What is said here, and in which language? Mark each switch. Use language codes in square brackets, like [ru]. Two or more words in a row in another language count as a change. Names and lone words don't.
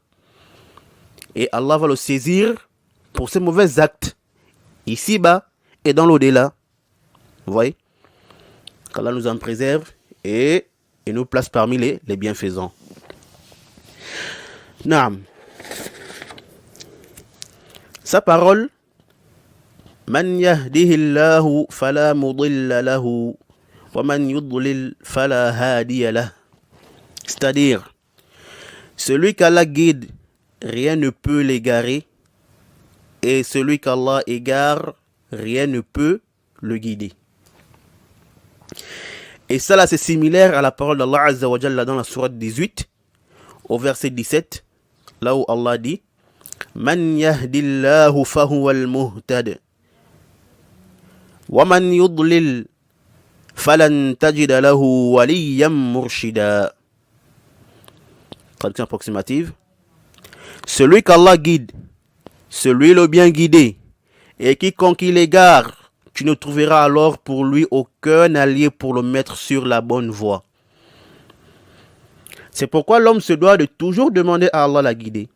[fr] Et Allah va le saisir pour ses mauvais actes, ici-bas et dans l'au-delà. Vous voyez? Qu'Allah nous en préserve et nous place parmi les bienfaisants. Naam. Sa parole: [ar] من يهد الله فلا مضل له ومن يضلل فلا هادي له. [fr] C'est-à-dire, celui qu'Allah guide, rien ne peut l'égarer, et celui qu'Allah égare, rien ne peut le guider. Et ça là, c'est similaire à la parole d'Allah [ar] عز وجل [fr] dans la sourate 18, au verset 17, là où Allah dit: [ar] من يهد الله فهو المهتد ومن يضلل فلن تجد له وليا مرشدا. [fr] Traduction approximative: celui qu'Allah guide, celui le bien guidé, et quiconque il égare, tu ne trouveras alors pour lui aucun allié pour le mettre sur la bonne voie. C'est pourquoi l'homme se doit de toujours demander à Allah la guider.